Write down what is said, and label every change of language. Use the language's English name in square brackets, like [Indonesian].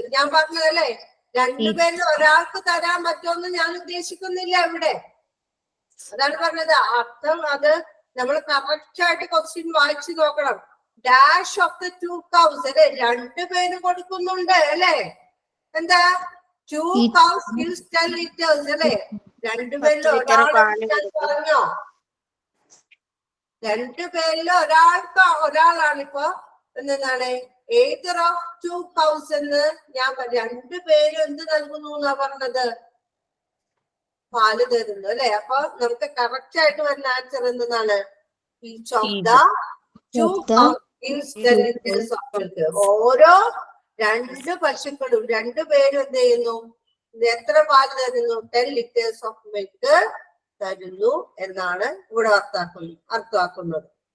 [Malayalam] ഞാൻ പറഞ്ഞതല്ലേ, രണ്ടുപേരിൽ ഒരാൾക്ക് തരാൻ പറ്റുമെന്ന് ഞാൻ ഉദ്ദേശിക്കുന്നില്ല ഇവിടെ. അതാണ് പറഞ്ഞത്. അർത്ഥം അത് നമ്മൾ കറക്റ്റ് ആയിട്ട് ക്വസ്റ്റ്യൻ വായിച്ചു നോക്കണം. [English] dash of the 2 cows [Malayalam] അല്ലെ, രണ്ടുപേര് കൊടുക്കുന്നുണ്ട് അല്ലെ. എന്താ? [English] 2 cows gives 10 liters [Malayalam] അല്ലെ. രണ്ടുപേരിൽ പറഞ്ഞോ? രണ്ടുപേരിൽ ഒരാളാണിപ്പോ എന്താണ്? [English] either of 2 cows [Malayalam] എന്ന് ഞാൻ രണ്ടുപേരും എന്ത് നൽകുന്നു എന്നാ പറഞ്ഞത്? പാല് തരുന്നു അല്ലെ. അപ്പൊ നമുക്ക് കറക്റ്റ് ആയിട്ട് വരുന്ന ആൻസർ എന്താണ്? [English] each of the 2 cows gives 10 liters of milk. [Malayalam] ഓരോ രണ്ട് പശുക്കളും രണ്ടുപേരും എന്ത് ചെയ്യുന്നു? എത്ര പാല് തരുന്നു? [English] 10 liters of milk [Malayalam] തരുന്നു എന്നാണ് ഇവിടെ അർത്ഥമാക്കുന്നത്.